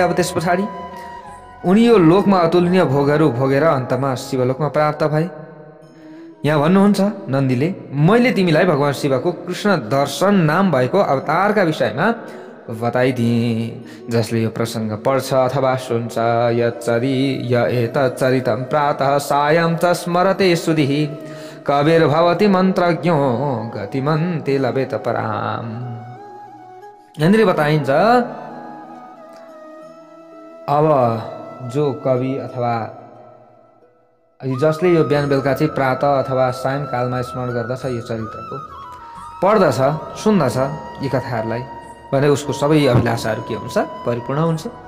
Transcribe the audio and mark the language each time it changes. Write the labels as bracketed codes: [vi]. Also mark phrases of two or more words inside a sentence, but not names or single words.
[ne] अब त्यस पछाडि उनी यो लोकमा अतुलनीय भोगहरू भोगेर अन्तमा शिवलोकमा प्राप्त भए। यहाँ भन्नुहुन्छ नन्दीले, मैले तिमीलाई भगवान शिवको कृष्ण दर्शन नाम भएको अवतारका विषयमा बताइदिएँ। जसले यो प्रसङ्ग पढ्छ अथवा सुन्छ, [sa] एतच्चरितं प्रातः सायं च स्मरते सुधिः कविर्भवति मन्त्रज्ञो गतिमन्ते लभेत पराम। [ne] यहाँनिर बताइन्छ अब जो कवि अथवा जसले यो बिहान बेलुका चाहिँ प्रातः अथवा सायंकालमा स्मरण गर्दछ, यो चरित्रको पढ्दछ, सुन्दछ यी कथाहरूलाई भने उसको सबै अभिलाषाहरू के हुन्छ, परिपूर्ण हुन्छ।